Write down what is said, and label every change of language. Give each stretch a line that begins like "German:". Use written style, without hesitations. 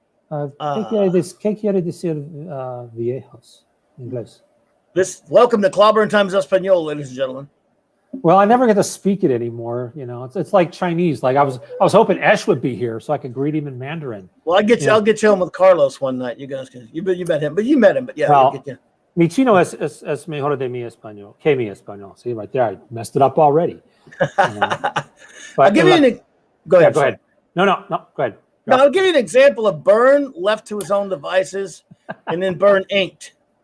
Spanish: ¿Qué quiere decir viejos en inglés?
English: Welcome to Clobberin Times Espanol, ladies and gentlemen. Well, I never get to speak it anymore. It's like Chinese. Like I was hoping Esh would be here so I could greet him in Mandarin. Well, I'll get you on with Carlos one night. You guys, you met him, but you met him. But yeah, I'll get you.
Spanish: Mi chino es mejor de mi español. Que mi español.
English: See, right there, I messed it up already. But I'll give you go ahead. Go ahead. No, go ahead. No, I'll give you an example of Byrne left to his own devices, and then Byrne inked.